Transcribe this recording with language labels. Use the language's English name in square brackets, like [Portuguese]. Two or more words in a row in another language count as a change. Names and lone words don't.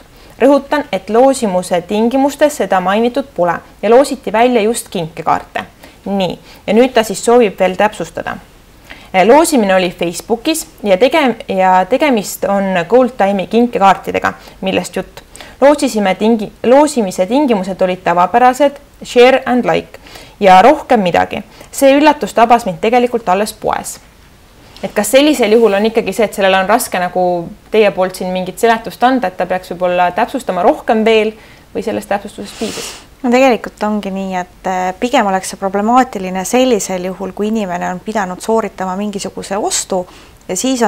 [Estonian] Rõhutan, et loosimuse tingimustes seda mainitud pole ja loositi välja just kinkekaarte. Nii, ja nüüd ta siis soovib veel täpsustada. Loosimine oli Facebookis ja tegemist on Gold Time'i kinkekaartidega, millest jutt. Loosimise tingimused olid tavapärased, [English] share and like [Estonian] ja rohkem midagi. See üllatus tabas mind tegelikult alles poes. Et kas sellisel juhul on ikkagi see, et sellele on raske nagu teie poolt siin mingit seletust anda, et ta peaks võib-olla täpsustama rohkem veel või sellest täpsustusest piisas? No tegelikult ongi nii, et pigem oleks see problemaatiline sellisel juhul, kui inimene on pidanud sooritama mingisuguse ostu ja siis on